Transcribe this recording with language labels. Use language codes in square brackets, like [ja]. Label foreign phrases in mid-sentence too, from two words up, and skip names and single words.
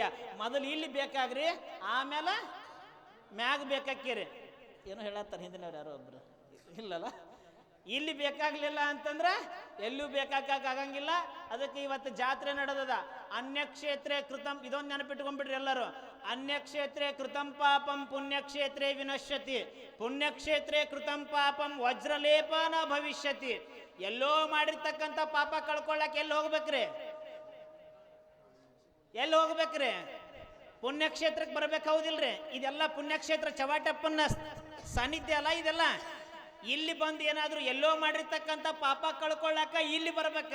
[kn] ಮೊದಲು ಇಲ್ಲಿ ಬೇಕಾಗ್ರಿ, ಆಮೇಲೆ ಮ್ಯಾಗ ಬೇಕಾಕಿರಿ. ಏನೋ ಹೇಳತ್ತಾರೆ ಹಿಂದಿನವ್ರು ಯಾರೋ ಒಬ್ರು, ಇಲ್ಲಲ್ಲ. ಇಲ್ಲಿ ಬೇಕಾಗ್ಲಿಲ್ಲ ಅಂತಂದ್ರೆ ಎಲ್ಲೂ ಬೇಕಾಗಂಗಿಲ್ಲ. ಅದಕ್ಕೆ ಇವತ್ತು ಜಾತ್ರೆ ನಡೆದದ. [sa] ಅನ್ಯಕ್ಷೇತ್ರೇ ಕೃತಂ, [kn] ಇದೊಂದು ನೆನಪಿಟ್ಕೊಂಡ್ಬಿಡ್ರಿ ಎಲ್ಲರೂ. [sa] ಅನ್ಯಕ್ಷೇತ್ರೇ ಕೃತಂ ಪಾಪಂ ಪುಣ್ಯಕ್ಷೇತ್ರೇ ವಿನಶ್ಯತಿ, ಪುಣ್ಯಕ್ಷೇತ್ರೇ ಕೃತಂ ಪಾಪಂ ವಜ್ರಲೇಪನ ಭವಿಷ್ಯತಿ. [kn] ಎಲ್ಲೋ ಮಾಡಿರ್ತಕ್ಕಂಥ ಪಾಪ ಕಳ್ಕೊಳ್ಳಕ್ಕೆ ಎಲ್ಲಿ ಹೋಗ್ಬೇಕ್ರಿ? ಎಲ್ಲಿ ಹೋಗ್ಬೇಕ್ರಿ? ಪುಣ್ಯಕ್ಷೇತ್ರಕ್ಕೆ ಬರ್ಬೇಕು, ಹೌದಿಲ್ರಿ? ಇದೆಲ್ಲ ಪುಣ್ಯಕ್ಷೇತ್ರ, ಚವಾಟಪ್ಪನ ಸಾನ್ನಿಧ್ಯ ಅಲ್ಲ ಇದೆಲ್ಲ. ಇಲ್ಲಿ ಬಂದು ಏನಾದ್ರೂ ಎಲ್ಲೋ ಮಾಡಿರ್ತಕ್ಕಂಥ ಪಾಪ ಕಳ್ಕೊಳ್ಳಾಕ ಇಲ್ಲಿ ಬರ್ಬೇಕ.